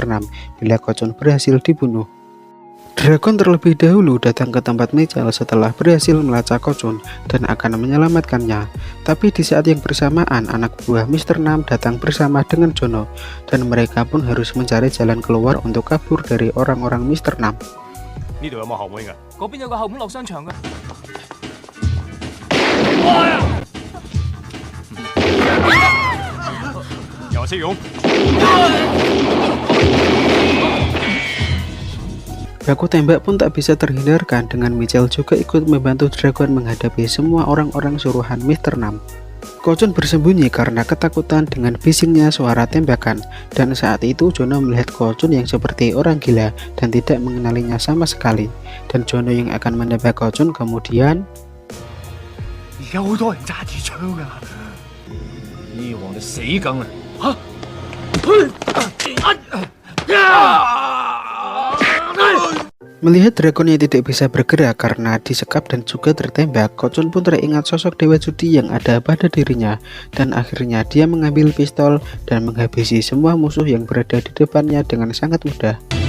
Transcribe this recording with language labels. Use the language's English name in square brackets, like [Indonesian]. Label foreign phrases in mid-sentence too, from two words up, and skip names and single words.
[Indonesian] Nam bila Kocun berhasil dibunuh. Dragon terlebih dahulu datang ke tempat Mitchell setelah berhasil melacak Kocun dan akan menyelamatkannya. Tapi di saat yang bersamaan, anak buah Mr. Nam datang bersama dengan Jono dan mereka pun harus mencari jalan keluar untuk kabur dari orang-orang Mr. Nam. [Cantonese] 呢度有冇後門㗎？嗰邊有個後門落商場㗎。又話識用？ [Indonesian] Baku tembak pun tak bisa terhindarkan dengan Mitchell juga ikut membantu Dragon menghadapi semua orang-orang suruhan Mr. Nam. Kocun bersembunyi karena ketakutan dengan bisingnya suara tembakan dan saat itu Jono melihat Kocun yang seperti orang gila dan tidak mengenalinya sama sekali dan Jono yang akan menembak Kocun kemudian [Cantonese] 而家好多人揸住槍㗎，呢黃就死梗啦！ [Indonesian] Melihat Dragon yang tidak bisa bergerak karena disekap dan juga tertembak, Kocun pun teringat sosok Dewa Judi yang ada pada dirinya dan akhirnya dia mengambil pistol dan menghabisi semua musuh yang berada di depannya dengan sangat mudah.